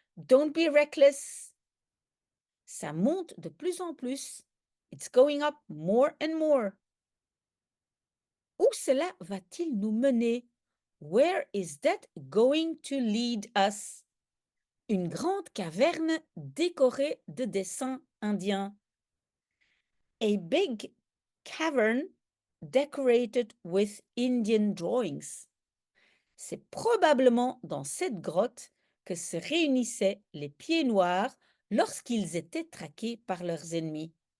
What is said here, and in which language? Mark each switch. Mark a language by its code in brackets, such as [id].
[en] Don't be reckless. [fr] Ça monte de plus en plus. [en] It's going up more and more. [fr] Où cela va-t-il nous mener? [en] Where is that going to lead us? [fr] Une grande caverne décorée de dessins indiens. [en] A big cavern decorated with Indian drawings. [fr] C'est probablement dans cette grotte que se réunissaient les pieds noirs lorsqu'ils étaient traqués par leurs ennemis.